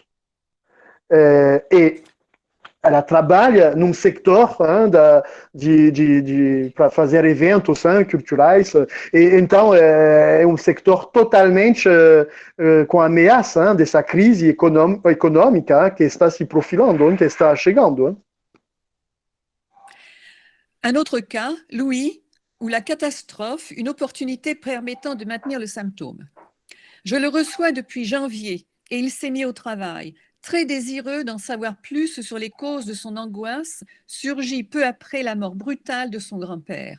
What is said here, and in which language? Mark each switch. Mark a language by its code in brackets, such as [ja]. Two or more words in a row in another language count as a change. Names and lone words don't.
[pt] E ela trabalha num sector para fazer eventos culturais, e então é um sector totalmente com ameaça dessa crise econômica que está se profilando, que está chegando. [fr] Un autre cas, Louis, où la catastrophe, une opportunité permettant de maintenir le symptôme. Je le reçois depuis janvier et il s'est mis au travail. Très désireux d'en savoir plus sur les causes de son angoisse, surgit peu après la mort brutale de son grand-père.